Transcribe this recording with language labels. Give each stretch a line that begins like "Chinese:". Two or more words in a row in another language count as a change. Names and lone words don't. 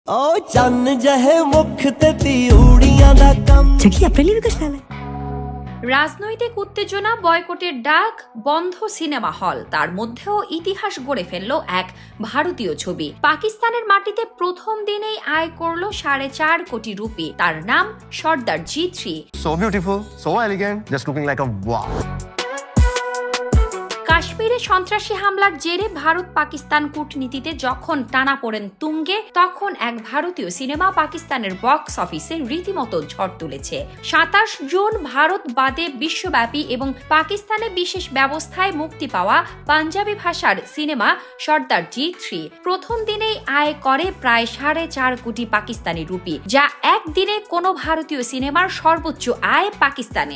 Punjabi: ਓ ਚੰਨ ਜਹੇ ਮੁਖ ਤੇ ਤਿਉੜੀਆਂ ਦਾ ਕਮ ਚਕੀ
Hindi: अपने लिए कुछ लाला
Bangla: রাজনৈতিক উত্তেজনা, বয়কটের ডাক, বন্ধ সিনেমা হল, তার মধ্যেও ইতিহাস গড়ে ফেলল এক ভারতীয় ছবি। পাকিস্তানের মাটিতে প্রথম দিনেই আয় করল 4.5 কোটি রুপি। তার নাম সর্দার জি3।
English: So beautiful, so elegant, just looking like a wow.
Bangla: কাশ্মীরে সন্ত্রাসী হামলার জেরে ভারত পাকিস্তান কূটনীতিতে যখন টানাপোড়েন তুঙ্গে, তখন এক ভারতীয় সিনেমা পাকিস্তানের বক্স অফিসে রীতিমতো ঝড় তুলেছে। 27 জুন ভারত বাদে বিশ্বব্যাপী এবং পাকিস্তানে বিশেষ ব্যবস্থায় মুক্তি পাওয়া পাঞ্জাবি ভাষার সিনেমা সর্দার জি3 প্রথম দিনেই আয় করে প্রায় 4.5 কোটি পাকিস্তানি রুপি, যা একদিনে কোনো ভারতীয় সিনেমার সর্বোচ্চ আয় পাকিস্তানে।